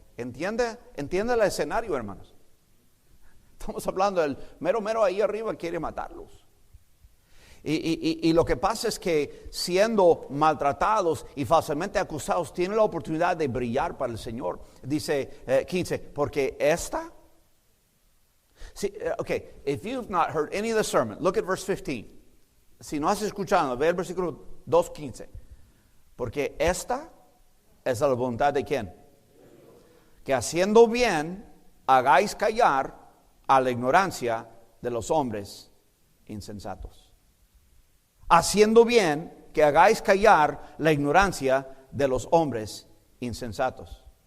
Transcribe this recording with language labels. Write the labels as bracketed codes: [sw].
[es] ¿Entiende el escenario, hermanos? Estamos hablando del mero ahí arriba quiere matarlos. Y lo que pasa es que siendo maltratados y falsamente acusados, tienen la oportunidad de brillar para el Señor. Dice 15, porque esta... [en] See, okay, if you've not heard any of the sermon, look at verse 15. [es] Si no has escuchado, ve el versículo 2:15. Porque esta es la voluntad de ¿quién? Que haciendo bien hagáis callar a la ignorancia de los hombres insensatos. Haciendo bien que hagáis callar la ignorancia de los hombres insensatos.